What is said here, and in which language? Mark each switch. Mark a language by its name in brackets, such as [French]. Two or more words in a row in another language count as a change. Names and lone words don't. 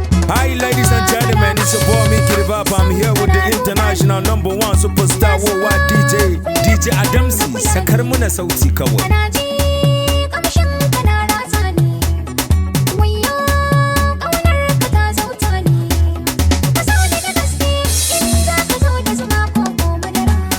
[English] Hi, ladies and gentlemen, it's your boy Mickey the Vibe. I'm here with the international number one superstar worldwide D J, D J Adamsi. [Hausa] Sakar muna sauti kawai. Kana ji kamshin kana ratsa ni. Wayyo, ƙaunar ka ta zauta ni. Ka so ni da gaske, in za ka zo da zuma koko madara.